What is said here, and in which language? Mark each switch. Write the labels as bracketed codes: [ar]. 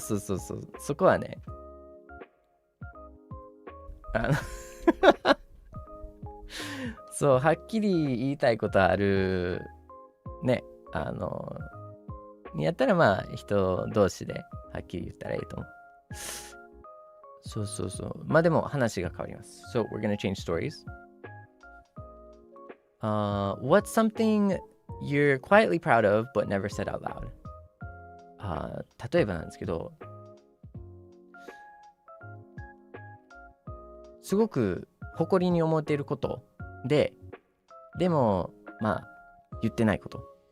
[ja] そこはね、そう、はっきり言いたいことある、ね、やったらまあ、人同士ではっきり言ったらいいと思う。そう。まあでも話が変わります。 [en] So, we're gonna change stories. What's something you're quietly proud of but never said out loud? [ja] 例えばなんですけど、すごく誇りに思っていることでもまあ言ってないこと。